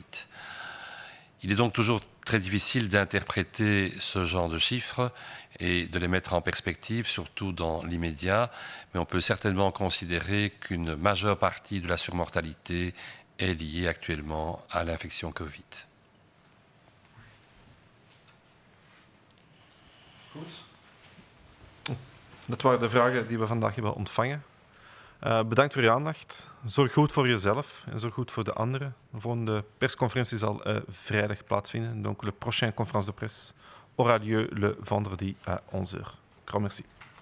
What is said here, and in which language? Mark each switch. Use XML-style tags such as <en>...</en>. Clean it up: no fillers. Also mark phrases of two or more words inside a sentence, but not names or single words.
<fr>Il est donc toujours très difficile d'interpréter ce genre de chiffres et de les mettre en perspective, surtout dans l'immédiat, mais on peut certainement considérer qu'une majeure partie de la surmortalité est liée actuellement à l'infection Covid.</fr> <nl>Goed. Dat waren de vragen die we vandaag hebben ontvangen. Bedankt voor uw aandacht. Zorg goed voor jezelf en zorg goed voor de anderen. De volgende persconferentie zal vrijdag plaatsvinden.</nl> <fr>Donc, le prochain conférence de presse aura lieu le vendredi à 11h. Grand merci.</fr>